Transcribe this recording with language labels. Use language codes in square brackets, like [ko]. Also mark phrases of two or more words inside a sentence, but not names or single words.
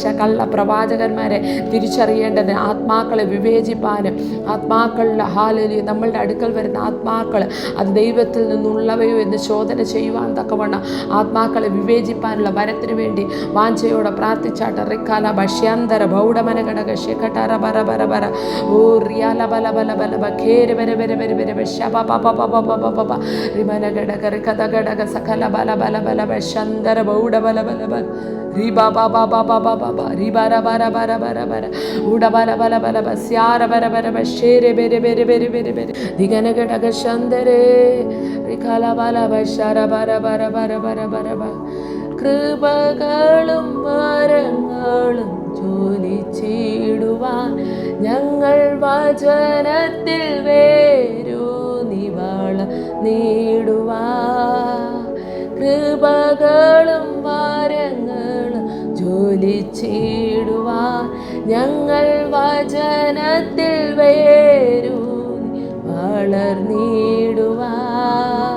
[ml] കള്ള പ്രവാചകന്മാരെ തിരിച്ചറിയേണ്ടത് ആത്മാക്കളെ വിവേചിപ്പാനും ആത്മാക്കളുടെ ഹാലേലൂയ നമ്മളുടെ അടുക്കൽ വരുന്ന ആത്മാക്കൾ അത് ദൈവത്തിൽ നിന്നുള്ളവയോ എന്ന് ശോധന ചെയ്യുവാൻ തക്കവണ്ണം ആത്മാക്കളെ വിവേചിപ്പാനുള്ള വരത്തിന് വേണ്ടി വാഞ്ചയോടെ പ്രാർത്ഥിച്ചാട്ട്. റിക്കാല ഭഷ്യാന്തര ബൗഡമന ഘടക ശേഖഠറ ബര ബര ബര ഓ റിയാല ബല ബല ബല ബ ഖേര ബര ബര ബര ബര ബ ശ പ പ പ പ പ പ പ റിമന ഘടക റികത ഘടക സകല ബല ബല ബല ബ ശന്തര ബൗഡ ബല ബല ബല riba ba ba ba ba ba ba ba riba ra bara bara bara bara uda bala bala bala basyara bara bara bashere bere bere bere bere bere digana gada gashandere rikala bala bashara bara bara bara bara bara ba കൃപകളും വരങ്ങളും ജ്വലിച്ചിടുവാൻ ഞങ്ങൾ വചനത്തിൽ വേരൂന്നി വളർന്നിടുവാൻ. കൃപകളും വരങ്ങളും ജ്വലിച്ചിടുവാൻ ഞങ്ങൾ വചനത്തിൽ വേരൂന്നി വളർന്നിടുവാൻ.